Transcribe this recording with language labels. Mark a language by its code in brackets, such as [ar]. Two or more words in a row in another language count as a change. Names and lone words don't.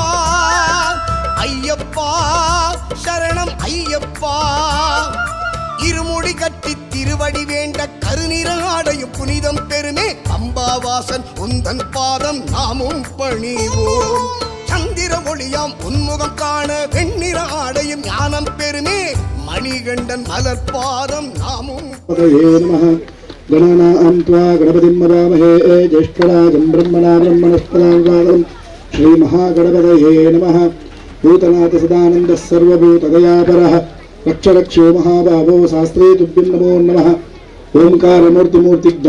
[ta] ஐயப்பா சரணம் ஐயப்பா இருமுடி கட்டி திருவடி வேண்ட கருநிற ஆடையும் புனிதம் பெருமே அம்பாவாசன் உந்தன் பாதம் நாமும் பணிவோம் சந்திர ஒளியாம் உன்முகம் காண வெண்ணிற ஆடையும் ஞானம் பெருமே மணிகண்டன் மலர்பாதம் நாமும் [sa] गणानां त्वा गणपतिं वदामहे ज्येष्ठराजं ब्रह्मणा ब्रह्मणस्पदां श्रीमहागणपतये नमः भूतनाथ सदानन्दः सर्वभूतदयापरः रक्षरक्षो महाबाहो शास्त्रे तुभ्यं नमो नमः ओंकारमूर्तिमूर्तिज्ञं